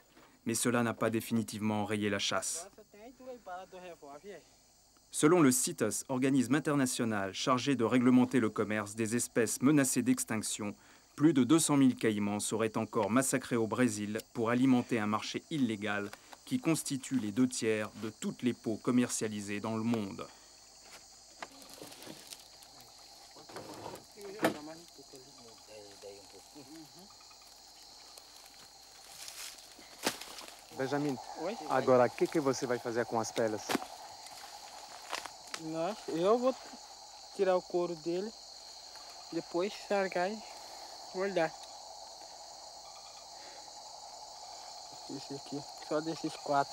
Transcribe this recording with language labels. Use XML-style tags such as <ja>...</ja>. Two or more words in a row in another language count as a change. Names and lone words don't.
<fr>Mais cela n'a pas définitivement enrayé la chasse. Selon le CITES, organisme international chargé de réglementer le commerce des espèces menacées d'extinction, plus de 200 000 caïmans seraient encore massacrés au Brésil pour alimenter un marché illégal qui constitue les 2/3 de toutes les peaux commercialisées dans le monde.</fr> <pt>Benjamin, Oi? agora o que você vai fazer com as peles? Nossa, eu vou tirar o couro dele, depois sargar e guardar. Esse aqui, só desses 4.</pt>